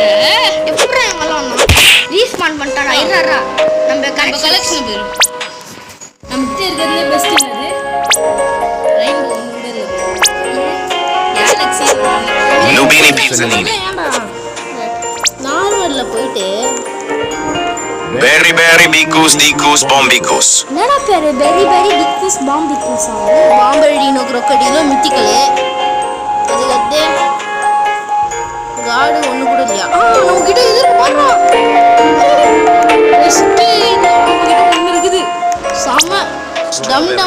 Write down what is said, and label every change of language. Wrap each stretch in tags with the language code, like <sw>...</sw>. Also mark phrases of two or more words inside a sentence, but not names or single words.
<ta>எப்படிடா இவங்கலாம் ரீஸ்பான் பண்ணிட்டாடா. இருடா நம்ம நம்ம கலெக்ஷன் கலெக்ஷன் பேரு நம்ம இருக்கிறதுல பெஸ்ட் என்னது</ta> <en>rainbow model galaxy</en> <ta>Nubini pizzanini. நார்மல்ல போயிட்டு Berry berry bicus dicus bombicus. என்னடா பேரு பெரி பெரி டிக்கூஸ் பாம் டிக்கூஸ் பாம்பர்டினோ crocodilo மித்திக்கல் அதுக்கு காடு ஒண்ணு கூட இல்லையா நம்ம கிட்ட இது போறோம் பெஸ்ட் இது கிட்ட ஒண்ணு இருக்குது செம டம் டம்</ta>